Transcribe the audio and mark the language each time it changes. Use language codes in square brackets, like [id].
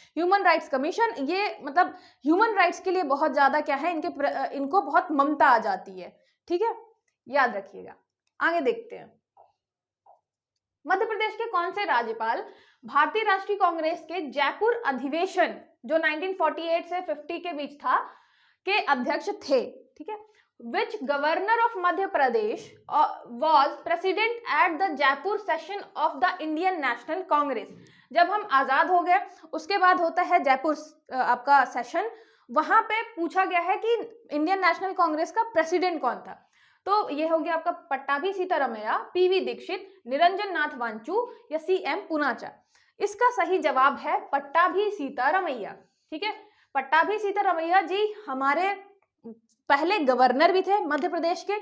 [hi] Human rights commission, ये मतलब human rights के लिए बहुत ज्यादा क्या है, इनको बहुत ममता आ जाती है। ठीक है, याद रखिएगा। आगे देखते हैं। मध्य प्रदेश के कौन से राज्यपाल भारतीय राष्ट्रीय कांग्रेस के जयपुर अधिवेशन जो 1948 से 50 के बीच था के अध्यक्ष थे? ठीक है, [en] Which governor of Madhya Pradesh was president at the Jaipur session of the Indian National Congress? [hi] जब हम आजाद हो गए उसके बाद होता है जयपुर आपका सेशन, वहां पे पूछा गया है कि इंडियन नेशनल कांग्रेस का प्रेसिडेंट कौन था। तो ये हो गया आपका पट्टाभी सीतारमैया, पीवी दीक्षित, निरंजन नाथ वांचू या सीएम पूनाचा। इसका सही जवाब है पट्टाभी सीतारमैया। ठीक है, पट्टाभी सीतारमैया जी हमारे पहले गवर्नर भी थे मध्य प्रदेश के।